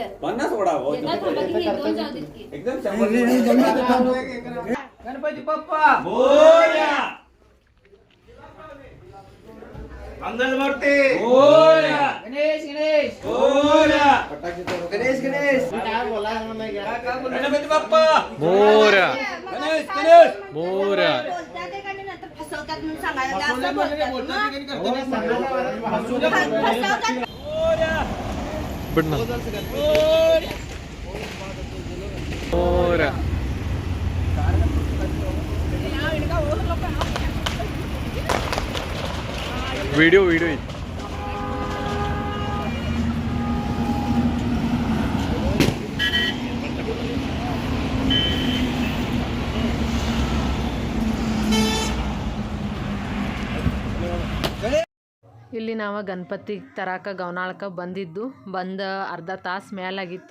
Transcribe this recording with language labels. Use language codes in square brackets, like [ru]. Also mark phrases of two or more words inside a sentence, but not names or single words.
[mr] 50 ओढावं एकदम 100 गणपती बाप्पा मोरया मंगलमूर्ती मोरया गणेश मोरया गणेश गणपती बाप्पा मोरया गणेश मोरया फसवतात म्हणून सांगायला बिडना वीडियो [kn] ಇಲ್ಲಿ ನಾವು ಗಣಪತಿ ತರಾಕ ಗವನಾಳಕ್ಕೆ ಬಂದು ಅರ್ಧ ತಾಸು ಮೇಲಾಗಿತ್ತು.